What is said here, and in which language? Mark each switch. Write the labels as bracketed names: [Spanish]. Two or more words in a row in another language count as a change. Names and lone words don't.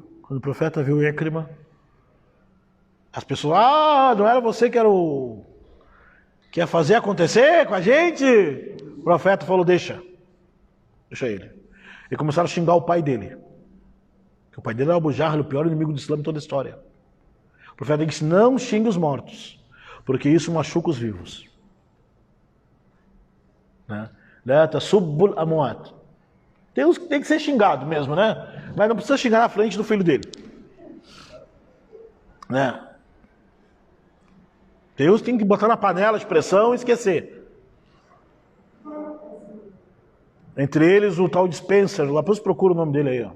[Portuguese] Quando o profeta viu o Ikrima, as pessoas, não era você que ia fazer acontecer com a gente? O profeta falou, deixa ele. E começaram a xingar o pai dele. O pai dele era Abu Jahl, o pior inimigo do Islã em toda a história. O profeta disse, não xingue os mortos, porque isso machuca os vivos. [Arabic] لا تسبوا الأموات. [Portuguese] Tem que ser xingado mesmo, né? Mas não precisa xingar na frente do filho dele. Né? Deus tem que botar na panela de pressão e esquecer. Entre eles o tal de Spencer, lá depois procura o nome dele aí.